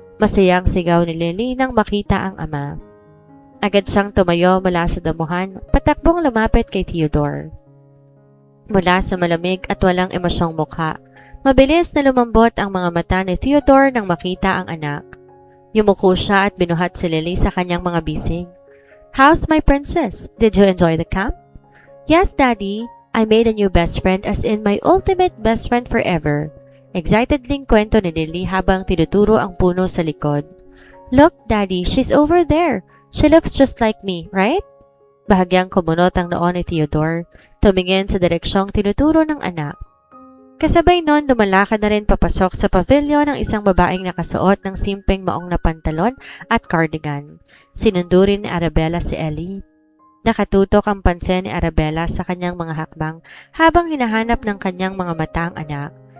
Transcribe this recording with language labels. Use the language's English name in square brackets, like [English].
[Filipino] Masayang sigaw ni Lily nang makita ang ama. Agad siyang tumayo mula sa damuhan, patakbong lumapit kay Theodore. Mula sa malamig at walang emosyong mukha, mabilis na lumambot ang mga mata ni Theodore nang makita ang anak. Yumuko siya at binuhat si Lily sa kanyang mga bisig. [English] How's my princess? Did you enjoy the camp? Yes, Daddy. I made a new best friend as in my ultimate best friend forever. [Filipino] Excitedly kwento ni Lily habang tinuturo ang puno sa likod. [English] Look, Daddy, she's over there. She looks just like me, right? [Filipino] Bahagyang kumunot ang noon ni Theodore, tumingin sa direksyong tinuturo ng anak. Kasabay nun, lumalakad na rin papasok sa pavilion ng isang babaeng nakasuot ng simpleng maong na pantalon at cardigan. Sinundo rin ni Arabella si Ellie. Nakatutok ang pansin ni Arabella sa kanyang mga hakbang habang hinahanap ng kanyang mga mata ang anak.